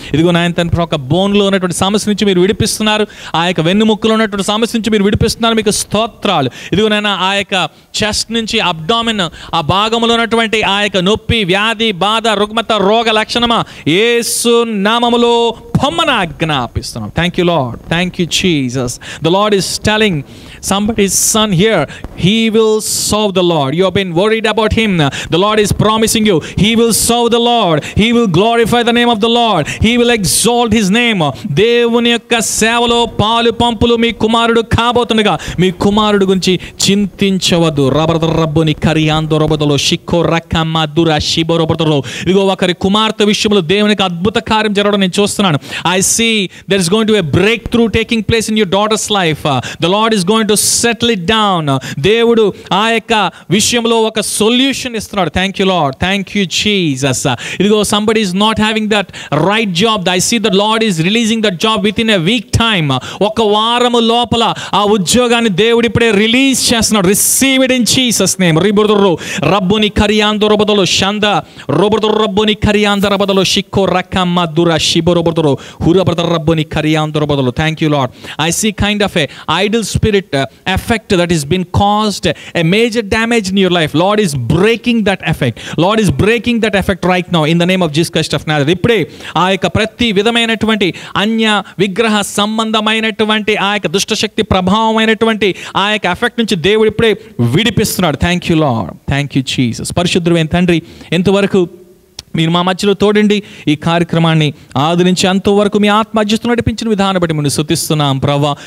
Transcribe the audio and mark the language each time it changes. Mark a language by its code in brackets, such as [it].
[te] ఇదిగో నాయన తన ఒక బోన్లో ఉన్నటువంటి సమస్య నుంచి మీరు విడిపిస్తున్నారు. ఆ యొక్క వెన్నుముక్కలో ఉన్నటువంటి సమస్య నుంచి మీరు విడిపిస్తున్నారు. మీకు స్తోత్రాలు. ఇదిగో నాయన ఆ యొక్క చెస్ట్ నుంచి అబ్డామిన్ ఆ భాగంలో ఉన్నటువంటి ఆ యొక్క నొప్పి, వ్యాధి, బాధ, రుగ్మత, రోగ లక్షణమా యేసు నామములో పొమ్మన ఆజ్ఞాపిస్తున్నాం. [en] Thank you Lord. Thank you Jesus. The Lord is telling somebody's son here, he will serve the Lord. You have been worried about him. The Lord is promising you, he will serve the Lord. He will glorify the name of the Lord. He will exalt his name. [te] దేవుని యొక్క సేవలో పాలు పంపులు మీ కుమారుడు కాబోతుండగా మీ కుమారుడు గురించి చింతించవద్దు. రబ్బుని కరియాందొరబదలో షిక్కో రకమ్మ దుర షిబొరబదలో. ఇదిగో ఒకరి కుమార్తె విషయంలో దేవునికి అద్భుత కార్యం జరగడం నేను చూస్తున్నాను. [en] I see there is going to be a breakthrough taking place in your daughter's life. The Lord is going to settle it down. [te] దేవుడు ఆ యొక్క విషయంలో ఒక సొల్యూషన్ ఇస్తున్నాడు. [en] Thank you Lord. Thank you Jesus. ఇదిగో somebody is not having that right job. I see the Lord is releasing that job within a week time. [te] ఒక వారము లోపల ఆ ఉద్యోగాన్ని దేవుడు ఇప్పుడే రిలీజ్ చేస్తున్నాడు. [en] Receive it in Jesus name. రిబుర్రు రబ్బుని కరియాందొరబదలో షంద రోబుర్రు రబ్బుని కరియాందొరబదలో షిక్కో రకమ్మ దుర షిబొరబదలో హురబదర్ రబ్బుని కరియాందొరబదలో. Thank you Lord. I see kind of a idol spirit effect that has been caused a major damage in your life. Lord is breaking that effect. Lord is breaking that effect right now in the name of Jesus Christ of Nazareth. [te] ఇప్పుడే ఆ యొక్క ప్రతి విధమైనటువంటి అన్య విగ్రహ సంబంధమైనటువంటి ఆ యొక్క దుష్టశక్తి ప్రభావమైనటువంటి ఆ యొక్క ఎఫెక్ట్ నుంచి దేవుడు ఇప్పుడే విడిపిస్తున్నాడు. [en] Thank you Lord. Thank you Jesus. [te] పరిశుద్ధుడైన తండ్రి, ఎంతవరకు మీరు మా మధ్యలో తోడండి. ఈ కార్యక్రమాన్ని ఆదరించి అంతవరకు మీ ఆత్మధ్యస్థులు నడిపించిన విధానం బట్టి మేము స్తుతిస్తున్నాం ప్రభా.